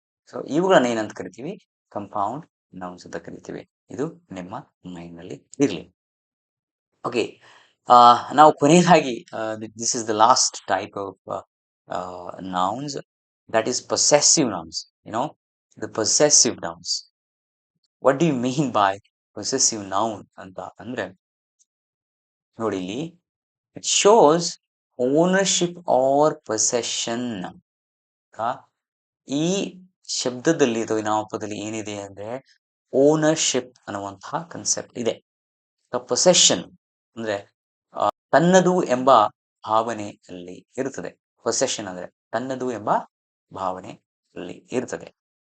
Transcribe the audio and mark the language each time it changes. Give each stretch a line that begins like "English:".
Kannada: So ಇವುಗಳನ್ನ ಏನಂತ ಕರಿತೀವಿ? ಕಂಪೌಂಡ್ ನೌನ್ಸ್ ಅಂತ ಕರಿತೀವಿ. ಇದು ನಿಮ್ಮ ಮೈಂಡ್ ನಲ್ಲಿ ಇರ್ಲಿ. ಓಕೆ, ನಾವು ಕೊನೆಯದಾಗಿ
English: This is the last type of nouns, that is possessive nouns. The possessive nouns. What do you mean by possessive noun
Kannada: ಅಂತ ಅಂದ್ರೆ, ನೋಡಿ ಇಲ್ಲಿ,
English: it shows ownership or possession.
Kannada: ಈ ಶಬ್ದದಲ್ಲಿ ಅಥವಾ ಈ ನಾಮಪದದಲ್ಲಿ ಏನಿದೆ ಅಂದ್ರೆ ಓನರ್ಶಿಪ್ ಅನ್ನುವಂತಹ ಕನ್ಸೆಪ್ಟ್ ಇದೆ. ಪೊಸೆಷನ್ ಅಂದ್ರೆ ತನ್ನದು ಎಂಬ ಭಾವನೆ ಅಲ್ಲಿ ಇರುತ್ತದೆ. ಪೊಸೆಷನ್ ಅಂದ್ರೆ ತನ್ನದು ಎಂಬ ಭಾವನೆ ಅಲ್ಲಿ ಇರ್ತದೆ.